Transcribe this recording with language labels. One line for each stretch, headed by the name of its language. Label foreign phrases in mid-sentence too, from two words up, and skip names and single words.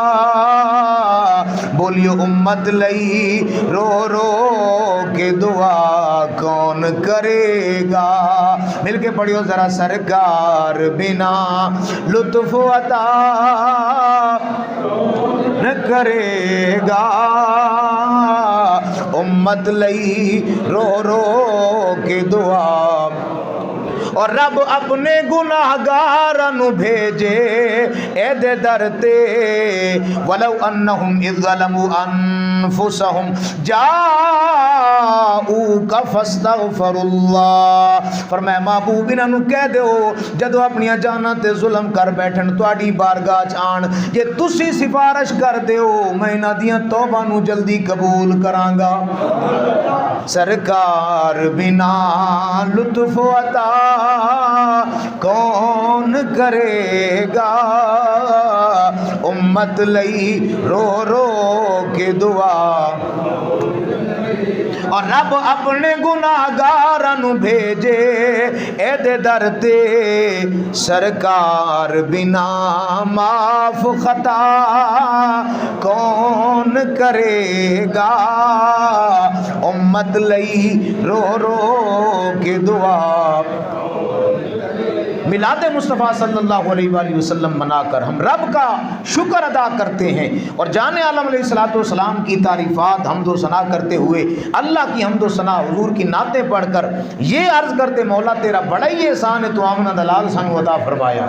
Punjabi: بولیو امت لئی رو رو کے دعا کون کرے گا، مل کے پڑھیو ذرا، سرکار بنا لطف عطا نہ کرے گا امت لئی رو رو کے دعا اور رب اپنے گناہگاراں نو بھیجے اے دے در تے
Arabic: ولو انہم اذ ظلموا انفسہم جاؤک فاستغفروا اللہ.
Punjabi: فرمایا محبوب انہاں نو کہہ دیو جدو اپنی جاناں تے ظلم کر بیٹھن تواڈی بارگاہ چ آن جے تسی سفارش کر دیو میں انہاں دیاں توبہ نو جلدی قبول کراں گا. سرکار بنا لطف عطا کون کرے گا امت لئی رو رو کے دعا اور رب اپنے گناہگاراں نو بھیجے اے دے در تے سرکار بنا معاف خطا کون کرے گا امت لئی رو رو کے دعا.
Urdu: میلاد مصطفیٰ صلی اللہ علیہ وآلہ وسلم منا کر ہم رب کا شکر ادا کرتے ہیں اور جان عالم علیہ الصلوۃ والسلام کی تعریفات حمد و ثنا کرتے ہوئے اللہ کی حمد و ثنا حضور کی نعتیں پڑھ کر یہ عرض کرتے مولا تیرا بڑا ہی احسان ہے تو
Punjabi: آمنا دلال سانو عطا فرمایا.